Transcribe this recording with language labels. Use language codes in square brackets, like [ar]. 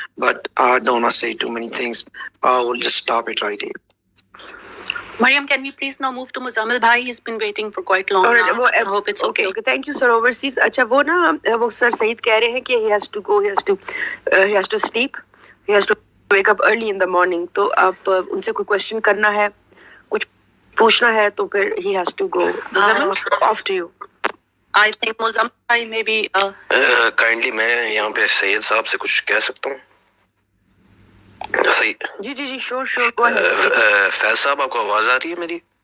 [en] But I don't want to say too many things. I will just stop it right here. Mariam, can we please now move to Muzammil Bhai? He's been waiting for quite long now. I hope it's okay. Okay, thank you, sir. Overseas. [hi] अच्छा वो ना वो sir Saeed कह रहे हैं कि [en] he has to go, he has to sleep, he has to wake up early in the morning. [hi] तो आप उनसे कोई question करना है, कुछ पूछना है, तो फिर [en] he has to go. Muzammil, off to you. I think Muzammil Bhai maybe. [hi] Kindly मैं यहाँ पे सैयद साहब से कुछ कह सकता हूँ? सही जी श्योर [en] go ahead. [hi] फैज साहब, आपको आवाज आ रही है मेरी?